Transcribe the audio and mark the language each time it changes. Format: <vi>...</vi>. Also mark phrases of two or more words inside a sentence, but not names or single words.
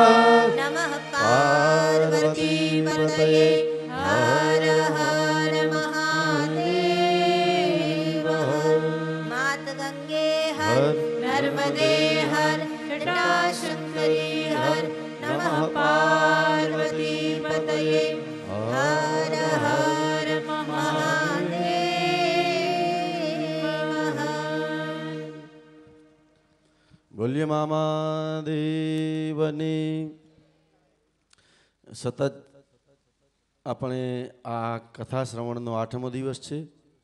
<sa>नमः पार्वती पतये हर हर महादेव मात गंगे हर नर्मदे हर जटाशंकरी हर नमः पार्वती पतये हर हर महादेव</sa> <gu>બોલીએ મામા દેવની સતત આપણે આ કથા શ્રવણનો 8મો દિવસ છે।</gu>